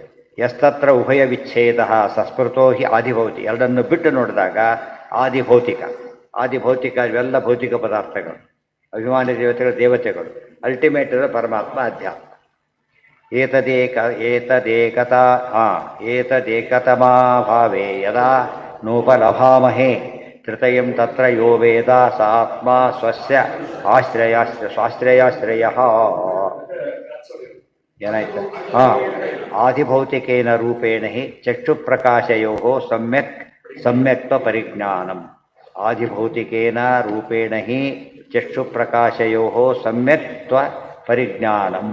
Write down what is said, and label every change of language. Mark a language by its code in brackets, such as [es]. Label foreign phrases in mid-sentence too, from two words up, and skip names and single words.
[sa] ಎಸ್ತತ್ರ ಉಭಯ ವಿಚ್ಛೇದ ಸಸ್ಮೃತೋ ಹಿ ಆದಿಭೌತಿಕ. [kn] ಎರಡನ್ನು ಬಿಟ್ಟು ನೋಡಿದಾಗ ಆದಿಭೌತಿಕ. ಆದಿಭೌತಿಕ ಇವೆಲ್ಲ ಭೌತಿಕ ಪದಾರ್ಥಗಳು, ಅಭಿಮಾನಿ ದೇವತೆಗಳು. ಅಲ್ಟಿಮೇಟ್ ಪರಮಾತ್ಮ ಅಧ್ಯಾತ್ಮ. [sa] ಏತದೇಕತಮಾ ಭಾವೇ ಯದಾ ನೋಪಲಭಾಮಹೇ ತೃತಯಂ ತತ್ರ ಯೋ ವೇದ ಸ ಆತ್ಮ ಸ್ವಸ್ಯ ಸ್ವಾಶ್ರಯಾಶ್ರಯ. [kn] ಏನಾಯ್ತು? [sa] ಆದಿಭೌತಿಕೇನ ರೂಪೇಣ ಹಿ ಚಕ್ಷುಪ್ರಕಾಶಯೋ ಸಮ್ಯಕ್ತ್ವ ಪರಿಜ್ಞಾನಂ. ಆದಿಭೌತಿಕೇನ ರೂಪೇಣ ಹಿ ಚಕ್ಷುಪ್ರಕಾಶಯೋ ಸಮ್ಯಕ್ತ್ವ ಪರಿಜ್ಞಾನಂ.